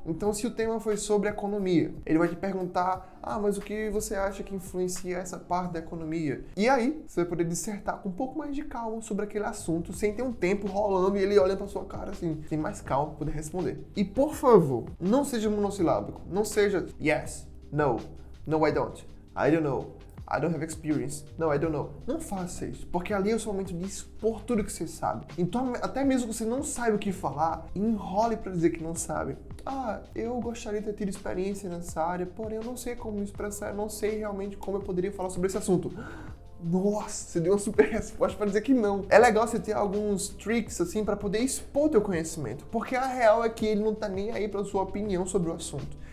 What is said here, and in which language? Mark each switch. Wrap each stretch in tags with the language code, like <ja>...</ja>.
<pt>Então, se o tema foi sobre economia, ele vai te perguntar, mas o que você acha que influencia essa parte da economia? E aí, você vai poder dissertar com um pouco mais de calma sobre aquele assunto, sem ter um tempo rolando e ele olhando pra sua cara assim, tem mais calma pra poder responder. E, por favor, não seja monossilábico. Não seja</pt> <en>yes, no, no I don't, I don't know, I don't have experience. No, I don't know.</en> <pt>Não faça isso, porque ali é o seu momento de expor tudo que você sabe. Então, até mesmo que você não saiba o que falar, enrole para dizer que não sabe. Eu gostaria de ter tido experiência nessa área, porém eu não sei como me expressar, eu não sei realmente como eu poderia falar sobre esse assunto. Nossa, você deu uma super resposta para dizer que não. É legal você ter alguns tricks assim para poder expor teu conhecimento, porque a real é que ele não tá nem aí para sua opinião sobre o assunto.</pt>